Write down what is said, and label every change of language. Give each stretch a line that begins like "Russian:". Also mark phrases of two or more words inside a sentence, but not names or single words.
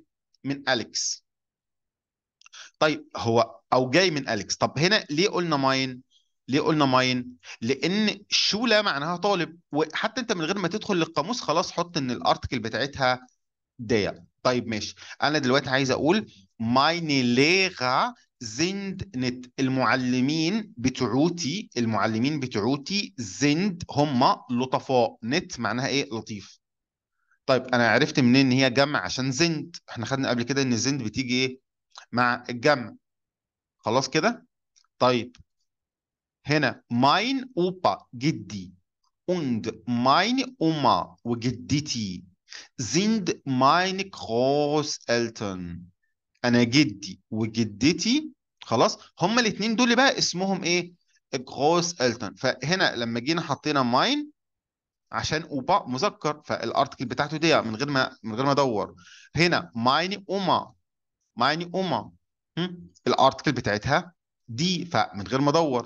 Arabic: من أليكس. طيب هو أو جاي من أليكس. طب هنا ليه قلنا ماين؟ ليه قلنا ماين؟ لأن شولة معناها طالب، وحتى أنت من غير ما تدخل للقاموس خلاص حط إن الأرتكل بتاعتها ديت. طيب ماشي. انا دلوقتي عايز اقول
German: meine Lehrer sind nett.
Arabic: المعلمين بتوعوتي، المعلمين بتوعوتي sind هم لطفاء. نت معناها ايه؟ لطيف. طيب انا عرفت منين ان هي جمع؟ عشان زند، احنا خدنا قبل كده ان زند بتيجي ايه؟ مع الجمع. خلاص كده. طيب هنا
German: mein Opa
Arabic: جدي
German: und meine Oma
Arabic: وجدتي
German: sind meine Großeltern.
Arabic: انا جدي وجدتي، خلاص، هما الاثنين دول بقى اسمهم ايه؟
German: جروس التن.
Arabic: فهنا لما جينا حطينا ماين عشان اوبا مذكر، فالارتكل بتاعته دي من غير ما ادور. هنا
German: meine Oma, meine Oma,
Arabic: الارتكل بتاعتها دي، فمن غير ما ادور.